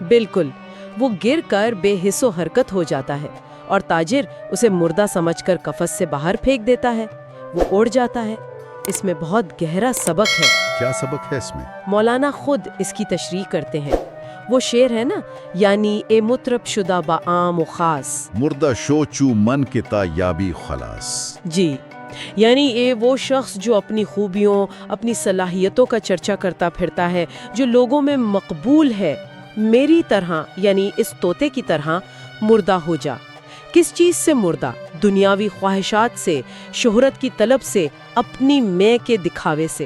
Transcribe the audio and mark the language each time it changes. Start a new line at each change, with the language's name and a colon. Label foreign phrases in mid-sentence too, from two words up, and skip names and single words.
Urdu: بالکل، وہ گر کر بے حس و حرکت ہو جاتا ہے اور تاجر اسے مردہ سمجھ کر قفس سے باہر پھینک دیتا ہے۔ وہ اڑ جاتا ہے۔ اس میں بہت گہرا سبق ہے۔ کیا سبق ہے اس میں؟ مولانا خود اس کی تشریح کرتے ہیں۔ وہ شعر ہے نا، یعنی
Persian: اے مطرب شدہ با عام و خاص، مردہ شوچو من کے تا یابی خلاص۔
Urdu: جی، یعنی اے وہ شخص جو اپنی خوبیوں، اپنی صلاحیتوں کا چرچا کرتا پھرتا ہے، جو لوگوں میں مقبول ہے، میری طرح یعنی اس طوطے کی طرح مردہ ہو جا۔ کس چیز سے مردہ؟ دنیاوی خواہشات سے، شہرت کی طلب سے، اپنی میں کے دکھاوے سے۔